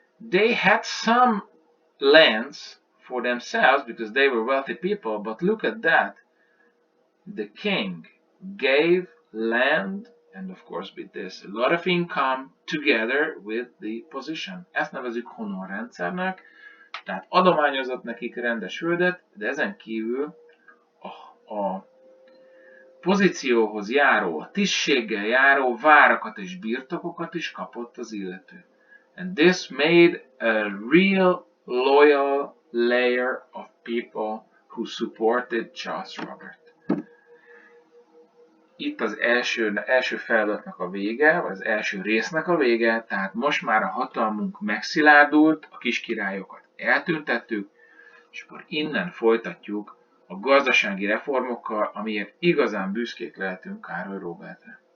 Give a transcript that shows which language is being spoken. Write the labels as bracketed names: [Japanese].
[English] They had some lands for themselves because they were wealthy people, but look at that. The king gave land, and of course with this a lot of income together with the position. [Hungarian] Ezt nevezzük honorrendszernek, tehát adományozott nekik rendes földet, de ezen kívül a pozícióhoz járó, a tisztséggel járó várakat és birtokokat is kapott az illető. [English] And this made a real loyal layer of people who supported Charles Robert. [Hungarian] Itt az első feladatnak a vége, vagy az első résznek a vége, tehát most már a hatalmunk megszilárdult, a kiskirályokat eltüntettük, és akkor innen folytatjuk a gazdasági reformokkal, amiért igazán büszkék lehetünk Károly Róbertre.